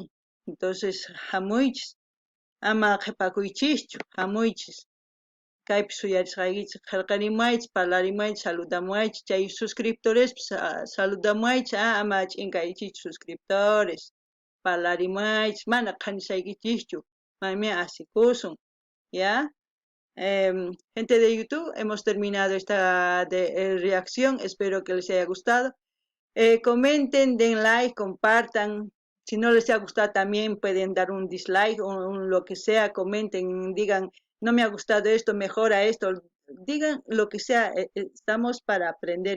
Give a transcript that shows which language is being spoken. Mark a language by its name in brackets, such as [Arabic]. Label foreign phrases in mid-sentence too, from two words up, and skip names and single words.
[Quechua] Entonces hamuychis, ama qhipakuychischu, hamuychis. Kaypi suyarisqaykichis qillqarimaychis, parlarimaychis, saludamuaychis, chay suscriptorespis saludamuaychis, ama ch'inkaychikchu suscriptores. Parlarimaychis, mana qanishaykichischu, maymi asikusun, ¿ya? [Spanish] Gente de YouTube, hemos terminado esta reacción, espero que les haya gustado. Comenten, den like, compartan. Si no les ha gustado también pueden dar un dislike o lo que sea, comenten, digan, no me ha gustado esto, mejora esto, digan lo que sea, estamos para aprender.